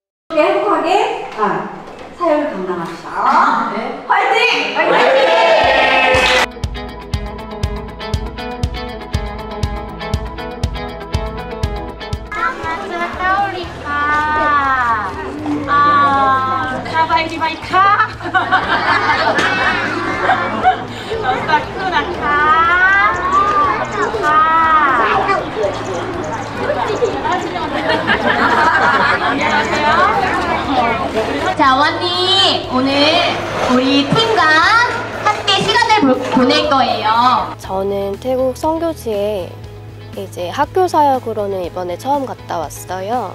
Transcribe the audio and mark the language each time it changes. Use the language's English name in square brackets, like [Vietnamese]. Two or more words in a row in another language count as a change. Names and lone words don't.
[Korean] 행복하게 사역을 감당합시다. 네. 화이팅! 화이팅! [Thai] Sabayไหมคะสักครู่นะคะ [Korean] 자, 원니 오늘 우리 팀과 함께 시간을 보낼 거예요. 저는 태국 선교지에 이제 학교 사역으로는 이번에 처음 갔다 왔어요.